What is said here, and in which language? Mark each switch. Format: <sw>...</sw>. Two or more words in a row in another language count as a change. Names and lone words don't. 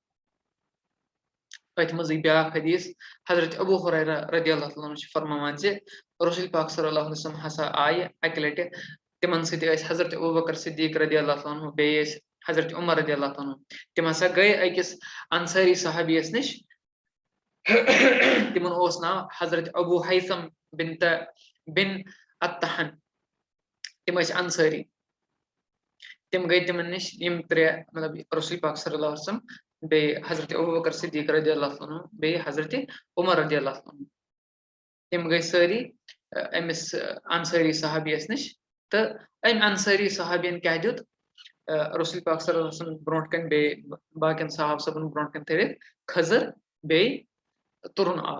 <ks>أتھۍ منٛزٕے بیاکھ حدیٖث حضرت ابوٗ ہُریرہ</ks> <ar>رضی اللہ تعالیٰ عنہ</ar> <ks>چھِ فرماوان زِ رسول پاک</ks> <ar>صلی اللہ علیہ وسلم</ar> <ks>ہسا آیہِ اَکہِ لٹہِ، تِمن سۭتۍ ٲسۍ حضرت ابوٗ بکر صدیٖق</ks> <ar>رضی اللہ تعالیٰ عنہ،</ar> <ks>بیٚیہِ ٲسۍ حضرت عمر</ks> <ar>رضی اللہ تعالیٰ عنہ.</ar> <ks>تِم ہسا گٔے أکِس انصٲری صحابیَس نِش، تِمن اوس ناو حضرت ابوٗ ہیثم بن الطحن. تِم ٲسۍ انصٲری. تِم گٔے تِمن نِش یِم ترٛےٚ مطلب رسول پاک</ks> <ar>صلی اللہ علیہ وسلم،</ar> <ks>بیٚیہِ حضرت ابوٗ بکر صدیٖق</ks> <ar>رضی اللہ عنہ،</ar> <ks>بیٚیہِ حضرت عمر</ks> <ar>رضی اللہ عنہ.</ar> <ks>تِم گٔے سٲری أمِس انصٲری صحابیَس نِش تہٕ أمۍ انصٲری صحابین کیٛاہ دیُت رسول پاک</ks> <ar>صلی اللہ علیہ وسلم</ar> <ks>برونٛٹھ کَنۍ بیٚیہِ باقین صحابہٕ صٲبن برونٛٹھ کَنۍ تھٲوِتھ کھٔزٕر بیٚیہِ تُرُن آب.</ks>